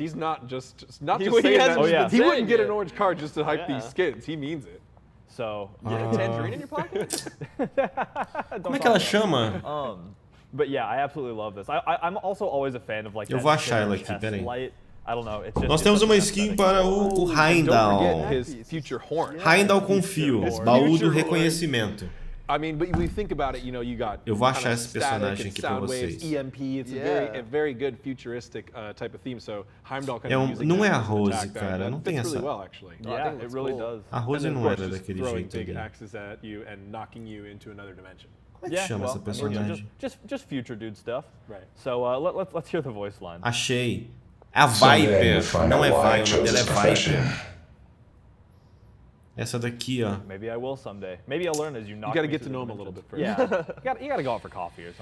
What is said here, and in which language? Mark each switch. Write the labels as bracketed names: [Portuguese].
[English] He's not just saying that. He wouldn't get an orange card just to hype these skins. He means it. So, tangerine in your pocket? [Portuguese] Como é que ela chama? [English] But yeah, I absolutely love this. I'm also always a fan of like. [Portuguese] Eu vou achar ela aqui, peraí. [English] I don't know, it's just, [Portuguese] nós temos uma skin para o Heimdall. Heimdall com fios, baú do reconhecimento. [English] I mean, but we think about it, you know, you got [Portuguese] eu vou achar esse personagem aqui para vocês. [English] EMP, it's a very good futuristic type of theme. So Heimdall kind of [Portuguese] não é a Rose, cara, não tem essa. [English] Well, actually. Yeah, it really does. [Portuguese] A Rose não era daquele jeito ali. [English] axes at you and knocking you into another dimension. [Portuguese] Como Como é que chama essa personagem? [English] Just future dude stuff. Right. So let's hear the voice line. [Portuguese] Achei. A Viper. Não é Viper, o nome dela é Viper. Essa daqui, ó. [English] Maybe I will someday. Maybe I'll learn as you knock. You gotta get to know him a little bit first. Yeah. you gotta go out for coffee or something.